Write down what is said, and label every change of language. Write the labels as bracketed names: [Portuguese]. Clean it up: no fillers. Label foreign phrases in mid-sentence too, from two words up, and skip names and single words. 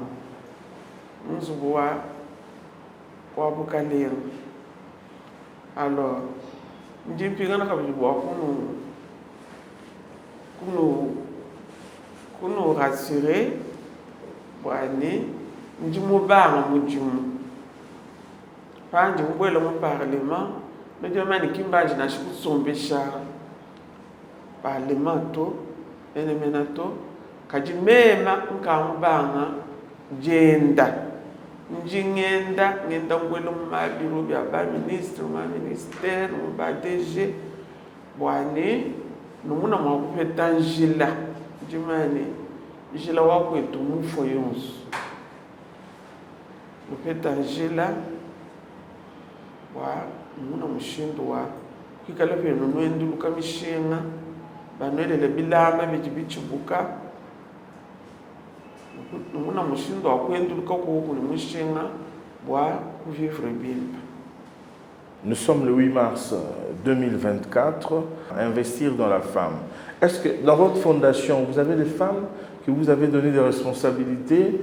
[French] Nous avons alors, nous nous rassurer, nous avons le Parlement, nous avons Parlement, [Luba-Katanga] Njingenda ngenda ngwelo mabiro bya ba ministre ma ministère ba DG bwane numuna mwakupeta njila njimani njila wakwetu mufo yonso upeta njila wa numuna mushindo wa kikala pe nonwenduluka mishinga banwelele bilama bichibuka. [French] Nous sommes le 8 mars 2024, à investir dans la femme. Est-ce que dans votre fondation, vous avez des femmes que vous avez donné des responsabilités?